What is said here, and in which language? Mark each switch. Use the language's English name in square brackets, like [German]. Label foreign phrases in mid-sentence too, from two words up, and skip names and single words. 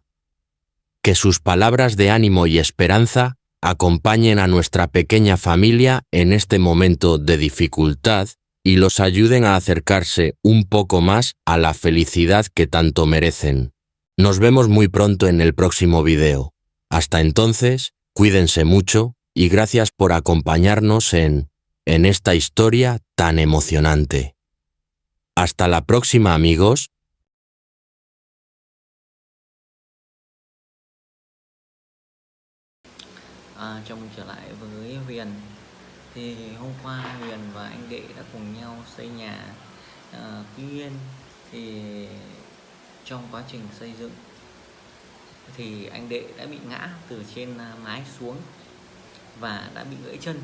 [Spanish] Que sus palabras de ánimo y esperanza acompañen a nuestra pequeña familia en este momento de dificultad y los ayuden a acercarse un poco más a la felicidad que tanto merecen. Nos vemos muy pronto en el próximo video. Hasta entonces, cuídense mucho y gracias por acompañarnos en esta historia tan emocionante. Hasta la próxima, amigos. [Vietnamese] Chào mừng trở lại với Huyền. Thì hôm qua Huyền và anh Đệ đã cùng nhau xây nhà. Tuy nhiên thì trong quá trình xây dựng thì anh Đệ đã bị ngã từ trên mái xuống và đã bị gãy chân.